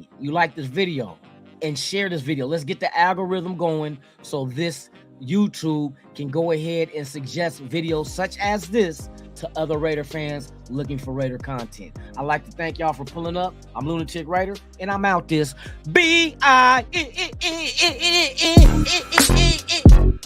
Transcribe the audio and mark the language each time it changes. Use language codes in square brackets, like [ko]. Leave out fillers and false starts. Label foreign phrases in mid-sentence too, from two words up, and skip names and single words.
[en] You like this video, and share this video. Let's get the algorithm going so this YouTube can go ahead and suggest videos such as this to other Raider fans looking for Raider content. I'd like to thank y'all for pulling up. I'm Lunatic Raider, and I'm out this B-I-E-E-E-E-E-E-E-E-E-E